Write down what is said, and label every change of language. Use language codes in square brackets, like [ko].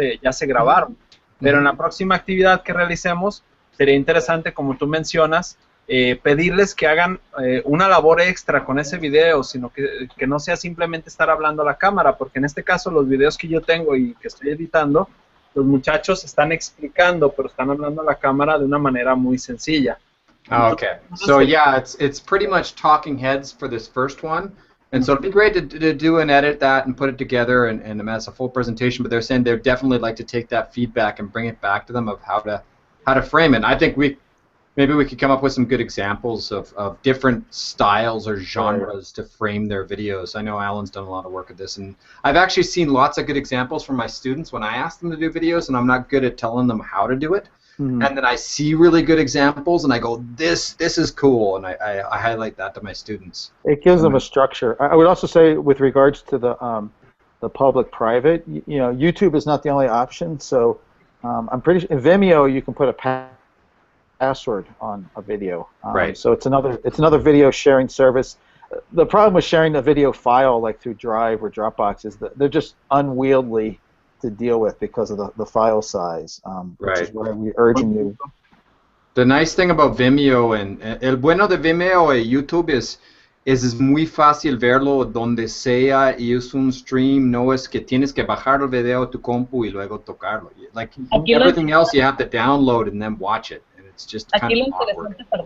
[es] ya se grabaron, pero en la próxima actividad que realicemos, sería interesante, como tú mencionas, pedirles que hagan una labor extra con ese video, sino que no sea simplemente estar hablando a la cámara, porque en este caso los videos que yo tengo y que estoy editando, los muchachos están explicando, pero están hablando a la cámara de una manera muy sencilla. [en] Okay, so yeah, it's pretty much talking heads for this first one, and so it'd be great to do and edit that and put it together and as a full presentation, but they're saying they'd definitely like to take that feedback and bring it back to them of how to frame it. And I think maybe we could come up with some good examples of different styles or genres to frame their videos. I know Alan's done a lot of work at this, and I've actually seen lots of good examples from my students when I ask them to do videos, and I'm not good at telling them how to do it. And then I see really good examples, and I go, this is cool, and I highlight that to my students. It gives them a structure. I would also say, with regards to the public-private, YouTube is not the only option. So I'm pretty sure in Vimeo you can put a password on a video. Right. So it's another video sharing service. The problem with sharing a video file like through Drive or Dropbox is that they're just unwieldy to deal with because of the file size, which is why we're urging you. The nice thing about Vimeo [es] el bueno de Vimeo y YouTube es muy fácil verlo donde sea y es un stream, no es que tienes que bajar el video a tu compu y luego tocarlo. [en] Like everything else you have to download and then watch it, and it's just kind of awkward.